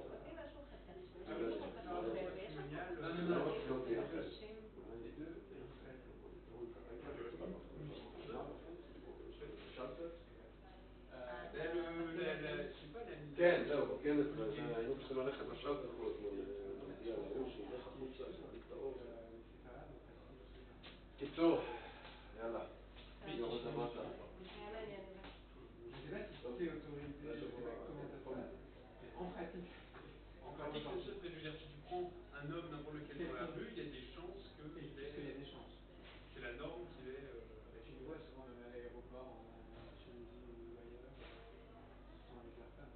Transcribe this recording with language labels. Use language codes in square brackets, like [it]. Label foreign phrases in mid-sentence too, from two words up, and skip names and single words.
[he] כן, זהו, כן, היינו צריכים ללכת לשלטר כל הזמן, להגיע להוא שילך החוצה, להדליק את האור. קיצור, יאללה, יורד למטה. [fr] En pratique, c'est sûr que je veux dire, si tu prends un homme n'importe lequel dans la rue, il y a des chances que... Il y a des chances. C'est la norme qu'il est... Tu le vois souvent même à l'aéroport, en Tunisie ou ailleurs, souvent avec la femme.